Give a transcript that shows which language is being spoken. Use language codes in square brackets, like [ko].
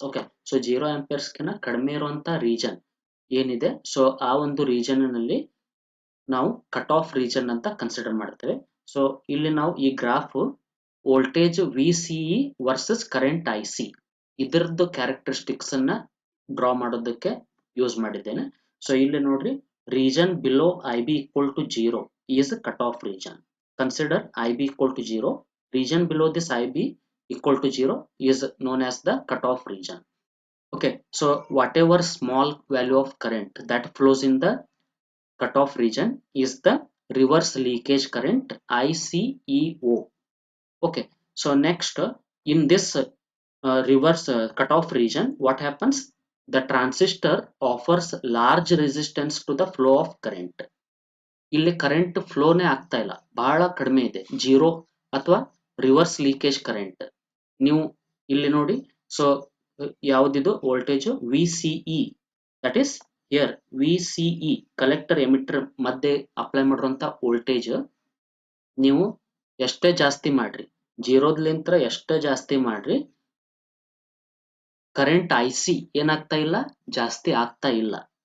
[kn] Okay, so 0 amperes ಕಿಂತ ಕಡಿಮೆ ಇರುವಂತ ರೀಜನ್ ಏನಿದೆ, ಸೊ ಆ ಒಂದು ರೀಜನ್ ನಲ್ಲಿ ನಾವು ಕಟ್ ಆಫ್ ರೀಜನ್ ಅಂತ ಕನ್ಸಿಡರ್ ಮಾಡ್ತೇವೆ. ಸೊ ಇಲ್ಲಿ ನಾವು ಈ graph voltage VCE versus current IC ಇದರದ್ದು ಕ್ಯಾರೆಕ್ಟರಿಸ್ಟಿಕ್ಸ್ ಅನ್ನ ಡ್ರಾ ಮಾಡೋದಕ್ಕೆ ಯೂಸ್ ಮಾಡಿದ್ದೇನೆ. [en] so [kn] ಇಲ್ಲಿ ನೋಡ್ರಿ, [en] Region below IB equal to 0 is cut off region. Consider IB equal to 0, region below this IB equal to 0 is known as the cutoff region. Okay, so whatever small value of current that flows in the cutoff region is the reverse leakage current, ICEO. Okay, so next in this reverse cutoff region, what happens, the transistor offers large resistance to the flow of current. [kn] ಇಲ್ಲಿ current ಫ್ಲೋನೇ ಆಗ್ತಾ ಇಲ್ಲ, ಬಹಳ ಕಡಿಮೆ ಇದೆ, 0 ಅಥವಾ reverse leakage current. ನೀವು ಇಲ್ಲಿ ನೋಡಿ, so ಯಾವುದಿದು voltage VCE, [en] that is here [kn] VCE collector emitter ಮಧ್ಯೆ ಅಪ್ಲೈ ಮಾಡಿರುವಂತ ವೋಲ್ಟೇಜ್ ನೀವು ಎಷ್ಟೇ ಜಾಸ್ತಿ ಮಾಡ್ರಿ, 0ಲಿಂತ್ರ ಎಷ್ಟೇ ಜಾಸ್ತಿ ಮಾಡ್ರಿ, ಕರೆಂಟ್ IC ಏನಾಗ್ತಾ ಇಲ್ಲ, ಜಾಸ್ತಿ ಆಗ್ತಾ ಇಲ್ಲ.